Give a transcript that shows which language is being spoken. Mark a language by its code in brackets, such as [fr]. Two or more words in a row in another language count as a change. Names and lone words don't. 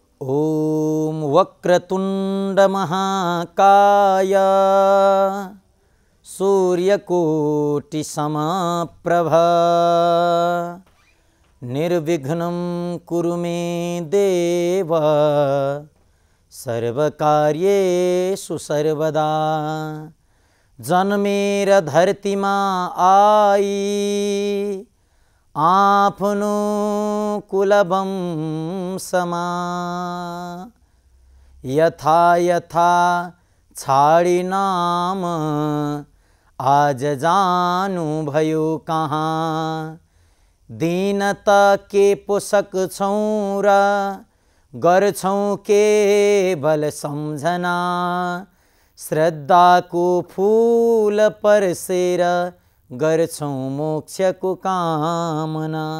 [sa] ॐ वक्रतुण्ड महाकाय सूर्यकोटि समप्रभा निर्विघ्नं कुरु मे देव सर्वकार्येषु सर्वदा। [ne] जन्मेर धरतीमा आई आफ्नो कुलवंशमा यथा यथा छाडी नाम आज जानु भयो कहाँ। दीनता के पोषक छौं र गर्छौं केवल सम्झना श्रद्धाको फूल परसेर गर्छौं मोक्षको कामना।